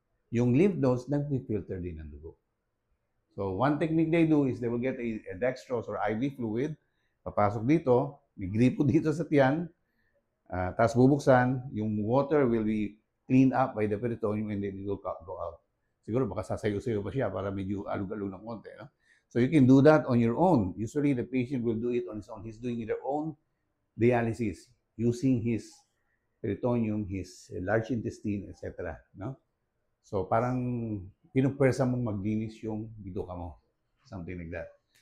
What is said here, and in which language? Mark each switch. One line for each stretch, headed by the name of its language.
Filipino: Yung lymph nodes, nag-filter din ng dugo.
English: So, one technique they do is they will get a dextrose or IV fluid,
Filipino: papasok dito, may gripo dito sa tiyan, tapos bubuksan,
English: yung water will be cleaned up by the peritoneum and then it will go out.
Filipino: Siguro baka sasayo-sayo pa siya para medyo alug-alug ng konti. No?
English: So, you can do that on your own. Usually, the patient will do it on his own. He's doing their own dialysis using his peritoneum, his large intestine, etc. No?
Filipino: So, parang pinupwersa mong maglinis yung bituka mo.
English: Something like that.